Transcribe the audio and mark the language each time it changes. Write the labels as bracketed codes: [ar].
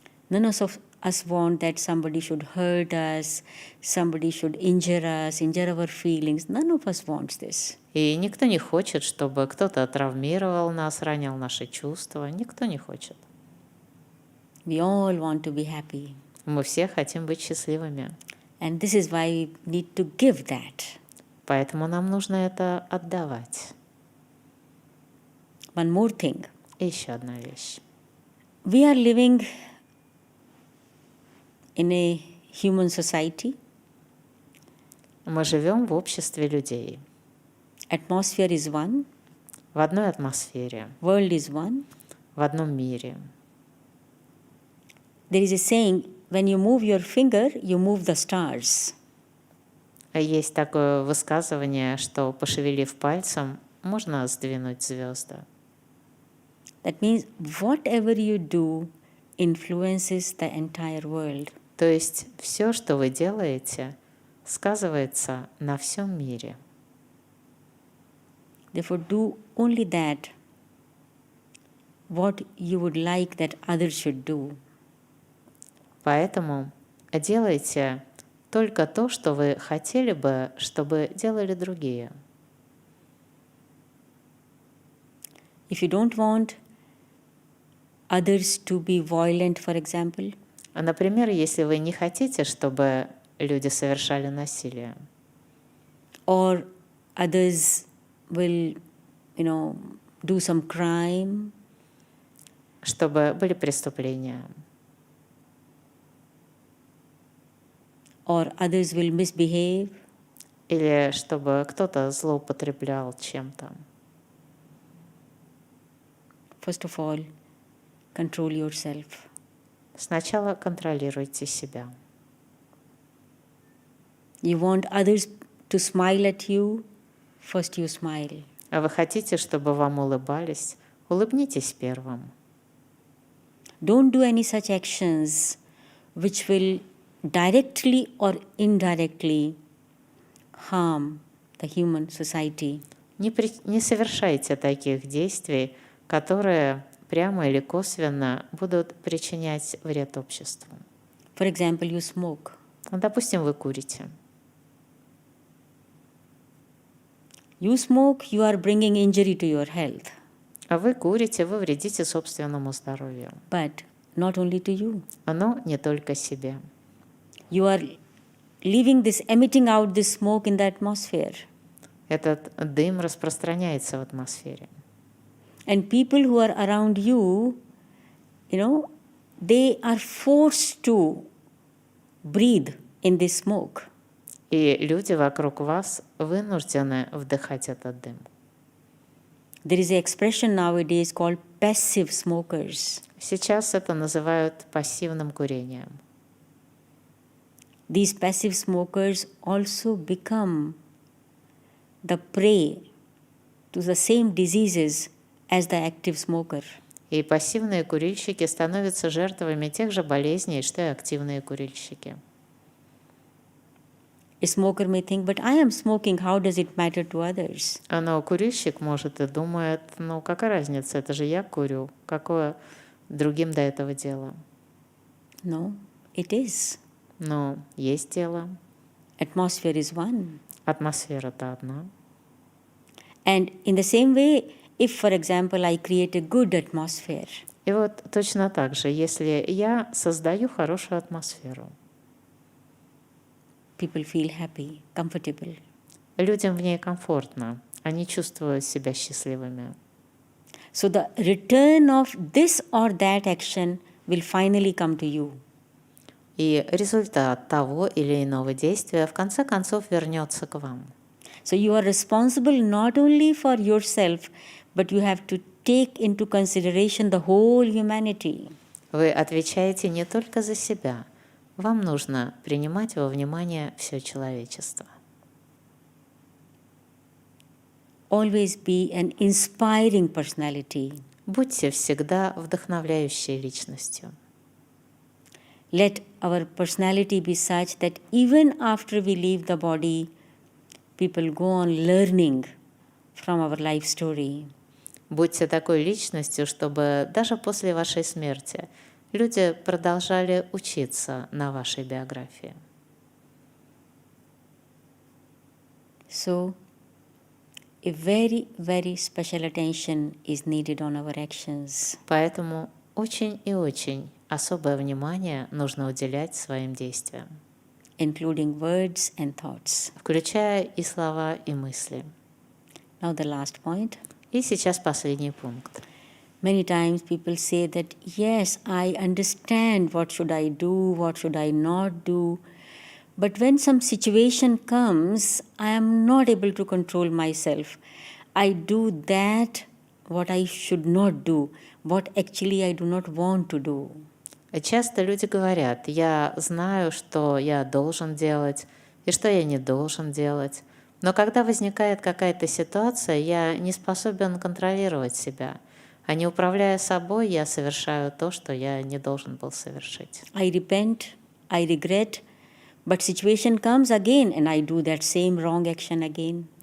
[en] None of us want that somebody should hurt us, somebody should injure us, injure our feelings. None of us wants this. [ru] И никто не хочет, чтобы кто-то травмировал нас, ранил наши чувства. Никто не хочет. [en] We all want to be happy. [ru] Мы все хотим быть счастливыми. [en] And this is why we need to give that. [ru] Поэтому нам нужно это отдавать. [en] One more thing. [ru] И еще одна вещь. [en] We are living in a human society. [ru] Мы живем в обществе людей. [en] Atmosphere is one, [ru] В одной атмосфере, [en] world is one. [ru] в одном мире. [en] There is a saying, when you move your finger, you move the stars. [ru] Есть такое высказывание, что, пошевелив пальцем, можно сдвинуть звезды. [en] That means whatever you do influences the entire world. [ru] То есть все, что вы делаете, сказывается на всем мире. [en] Therefore, do only that what you would like that others should do. [ru] Поэтому делайте только то, что вы хотели бы, чтобы делали другие. [en] If you don't want others to be violent, for example, [ru] Например, если вы не хотите, чтобы люди совершали насилие, [en] or others will, do some crime, [ru] чтобы были преступления, [en] or others will misbehave, [ru] или чтобы кто-то злоупотреблял чем-то. [en] first of all, control yourself. [ru] Сначала контролируйте себя. [en] You want others to smile at you, first you smile. [ru] А вы хотите, чтобы вам улыбались? Улыбнитесь первым. [en] Don't do any such actions which will directly or indirectly harm the human society. [ru] Не совершайте таких действий, которые прямо или косвенно будут причинять вред обществу. [en] For example, you smoke. [ru] Допустим, вы курите. [en] You smoke, you are bringing injury to your health. [ru] А вы курите, вы вредите собственному здоровью. [en] But not only to you. [ru] Но не только себе. [en] You are emitting out this smoke in the atmosphere. [ru] Этот дым распространяется в атмосфере. [en] And people who are around you, they are forced to breathe in this smoke. [ru] И люди вокруг вас вынуждены вдыхать этот дым. [en] There is an expression nowadays called passive smokers. [ru] Сейчас это называют пассивным курением. [en] These passive smokers also become the prey to the same diseases as the active smoker. [ru] И пассивные курильщики становятся жертвами тех же болезней, что и активные курильщики. [en] A smoker may think, but I am smoking, how does it matter to others? [ru] Но курильщик может и думает, какая разница, это же я курю, какое другим до этого дело? [en] No, it is. [ru] Но есть дело. [en] Atmosphere is one. [ru] Атмосфера-то одна. [en] And in the same way, if, for example, I create a good atmosphere, [ru] И вот точно так же, если я создаю хорошую атмосферу, [en] people feel happy, comfortable. [ru] людям в ней комфортно, они чувствуют себя счастливыми. [en] So the return of this or that action will finally come to you. [ru] И результат того или иного действия в конце концов вернется к вам. [en] So you are responsible not only for yourself, but you have to take into consideration the whole humanity. [ru] Вы отвечаете не только за себя, вам нужно принимать во внимание все человечество. [en] Always be an inspiring personality. [ru] Будьте всегда вдохновляющей личностью. [en] Let our personality be such that even after we leave the body, people go on learning from our life story. [ru] Будьте такой личностью, чтобы даже после вашей смерти люди продолжали учиться на вашей биографии. [en] So, a very, very special attention is needed on our actions. [ru] Поэтому очень и очень особое внимание нужно уделять своим действиям, [en] Including words and thoughts. [ru] включая и слова, и мысли. [en] Now the last point. [ru] И сейчас последний пункт. [en] Many times people say that, yes, I understand what should I do, what should I not do. But when some situation comes, I am not able to control myself. I do that what I should not do, what actually I do not want to do. [ru] Часто люди говорят, я знаю, что я должен делать и что я не должен делать. Но когда возникает какая-то ситуация, я не способен контролировать себя. А не управляя собой, я совершаю то, что я не должен был совершить. [en] I repent, I regret, but situation comes again and I do that same wrong action again.